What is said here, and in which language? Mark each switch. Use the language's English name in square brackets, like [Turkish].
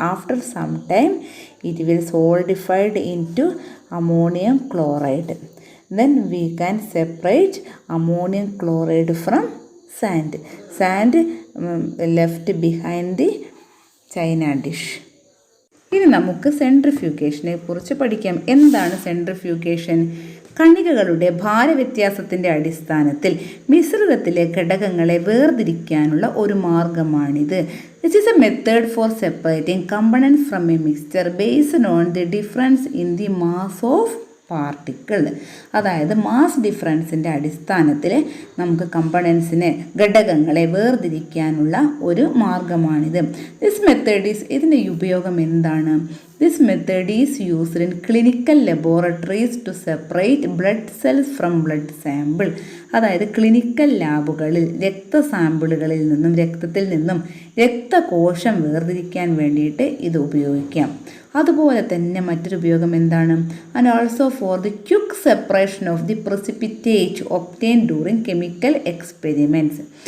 [English] After some time, it will solidified into ammonium chloride. Then we can separate ammonium chloride from sand. Sand left behind the China dish. [Malayalam] ഇനി നമുക്ക് സെൻട്രിഫ്യൂഗേഷനെ കുറിച്ച് പഠിക്കാം. എന്താണ് centrifugation? കണികകളുടെ ഭാരവ്യത്യാസത്തിൻ്റെ അടിസ്ഥാനത്തിൽ മിശ്രിതത്തിലെ ഘടകങ്ങളെ വേർതിരിക്കാനുള്ള ഒരു മാർഗമാണിത്. [English] This is a method for separating components from a mixture based on the difference in the mass of particle. [Malayalam] അതായത് മാസ് ഡിഫറൻസിൻ്റെ അടിസ്ഥാനത്തിൽ നമുക്ക് കമ്പണൻസിനെ, ഘടകങ്ങളെ വേർതിരിക്കാനുള്ള ഒരു മാർഗമാണിത്. ഇതിൻ്റെ ഉപയോഗം എന്താണ്? [English] This method is used in clinical laboratories to separate blood cells from blood sample. [Malayalam] അതായത് ക്ലിനിക്കൽ ലാബുകളിൽ രക്തസാമ്പിളുകളിൽ നിന്നും, രക്തത്തിൽ നിന്നും രക്തകോശം വേർതിരിക്കാൻ വേണ്ടിയിട്ട് ഇത് ഉപയോഗിക്കാം. അതുപോലെ തന്നെ മറ്റൊരു ഉപയോഗം എന്താണ്? [English] And also for the quick separation of the precipitate obtained during chemical experiments.